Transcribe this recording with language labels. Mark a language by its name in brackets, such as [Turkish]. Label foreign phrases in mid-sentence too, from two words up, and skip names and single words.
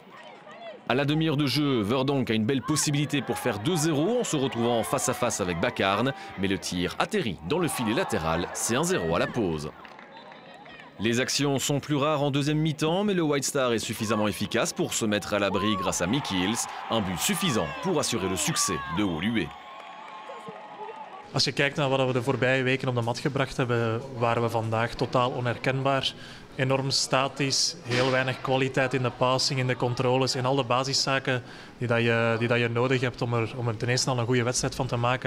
[French] À la demi-heure de jeu, Verdonk a une belle possibilité pour faire 2-0 en se retrouvant face à face avec Bacarne, mais le tir atterrit dans le filet latéral, c'est 1-0 à la pause. Les actions sont plus rares en deuxième mi-temps, mais le White Star est suffisamment efficace pour se mettre à l'abri grâce à Michiels. Un but suffisant pour assurer le succès de Woluwe. [Dutch] Als je kijkt naar wat we de voorbije weken op de mat gebracht hebben, waren we vandaag totaal onherkenbaar. Enorm statisch, heel weinig kwaliteit in de passing, in de controles, in al de basiszaken die je nodig hebt om er ten eerste al een goede wedstrijd van te maken.